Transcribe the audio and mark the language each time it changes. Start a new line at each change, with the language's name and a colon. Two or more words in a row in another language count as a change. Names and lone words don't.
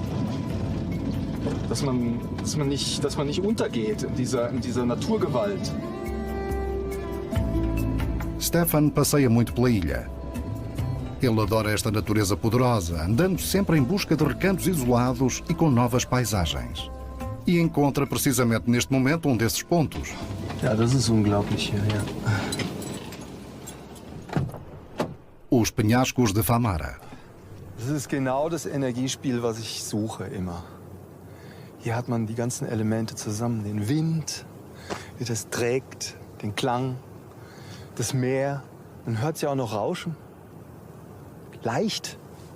German: Dass man nicht untergeht in dieser Naturgewalt.
Portuguese: Stefan passeia muito pela ilha. Ele adora esta natureza poderosa, andando sempre em busca de recantos isolados e com novas paisagens. E encontra precisamente neste momento um desses pontos.
German: Ja, das ist unglaublich hier, ja.
Portuguese: Os penhascos de Famara.
German: Das ist genau das Energiespiel, was ich suche immer. Hier hat man die ganzen Elemente zusammen. Den Wind, wie das trägt, den Klang, das Meer. Man hört es ja auch noch rauschen. Leicht.